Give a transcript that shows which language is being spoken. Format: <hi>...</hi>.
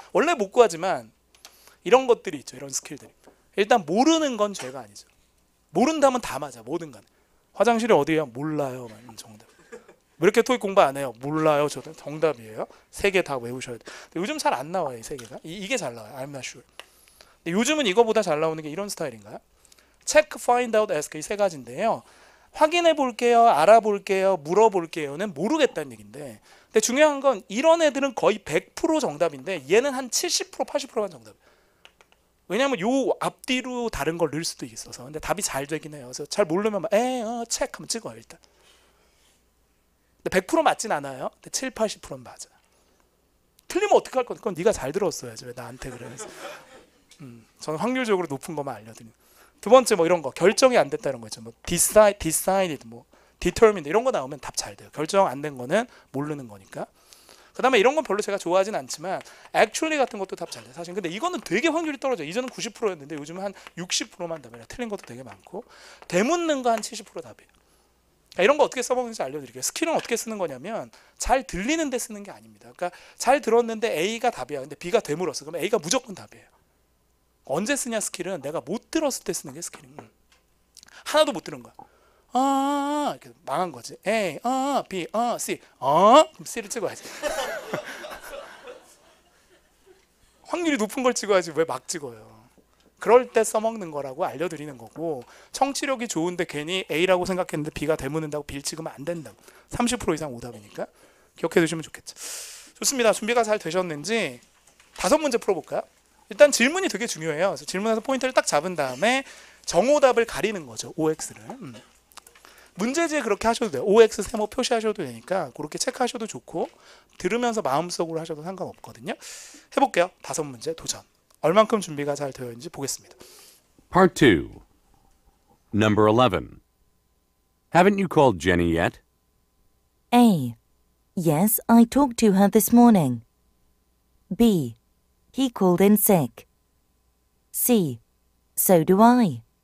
<ko>원래 못 구하지만 이런 것들이 있죠. 이런 스킬들이. 일단 모르는 건 죄가 아니죠. 모른다면 다 맞아. 뭐든 간에. 화장실이 어디예요? 몰라요. 정답. 왜 이렇게 토익 공부 안 해요? 몰라요. 저도 정답이에요. 3개 다 외우셔야 돼요. 요즘 잘 안 나와요. 이 3개가. 이게 잘 나와요.</ko> <en>I'm not sure.</en> <ko>근데 요즘은 이거보다 잘 나오는 게 이런 스타일인가요?</ko> <en>check, find out, ask</en> <ko>이 3가지인데요. 확인해 볼게요, 알아볼게요, 물어볼게요는 모르겠다는 얘기인데, 근데 중요한 건 이런 애들은 거의 100% 정답인데 얘는 한 70%, 80%만 정답. 왜냐하면 요 앞뒤로 다른 걸 넣을 수도 있어서. 근데 답이 잘 되긴 해요. 그래서 잘 모르면 체크 하면 찍어요 일단. 근데 100% 맞진 않아요. 근데 7, 80%는 맞아. 틀리면 어떻게 할 건데? 그건 네가 잘 들었어야지 왜 나한테 그래. 저는 확률적으로 높은 것만 알려드리는. 두 번째 뭐 이런 거 결정이 안 됐다 이런 거 있죠. 뭐 decided, 뭐 determined 이런 거 나오면 답 잘 돼요. 결정 안 된 거는 모르는 거니까. 그다음에 이런 건 별로 제가 좋아하진 않지만 actually 같은 것도 답 잘 돼요. 사실 근데 이거는 되게 확률이 떨어져요. 이전은 90%였는데 요즘은 한 60%만 답이라 틀린 것도 되게 많고 되묻는 거 한 70% 답이에요. 그러니까 이런 거 어떻게 써먹는지 알려드릴게요. 스킬은 어떻게 쓰는 거냐면 잘 들리는 데 쓰는 게 아닙니다. 그러니까 잘 들었는데 A가 답이야. 근데 B가 되물었어. 그러면 A가 무조건 답이에요. 언제 쓰냐 스킬은 내가 못 들었을 때 쓰는 게 스킬인 거야. 하나도 못 들은 거야. 이렇게 망한 거지. A, B, C, 그럼 C를 찍어야지. 확률이 높은 걸 찍어야지 왜 막 찍어요. 그럴 때 써먹는 거라고 알려드리는 거고, 청취력이 좋은데 괜히 A라고 생각했는데 B가 되묻는다고 B를 찍으면 안 된다고. 30% 이상 오답이니까 기억해 두시면 좋겠죠. 좋습니다. 준비가 잘 되셨는지 5문제 풀어볼까요? 일단 질문이 되게 중요해요. 그래서 질문에서 포인트를 딱 잡은 다음에 정오답을 가리는 거죠. OX를. 문제지에 그렇게 하셔도 돼요. OX 세모 표시하셔도 되니까 그렇게 체크하셔도 좋고 들으면서 마음속으로 하셔도 상관없거든요. 해볼게요. 5문제 도전. 얼만큼 준비가 잘 되어 있는지 보겠습니다.</ko> <en>Part 2. Number 11. Haven't you called Jenny yet? A. Yes, I talked to her this morning. B. He called in sick. C. So do I.</en>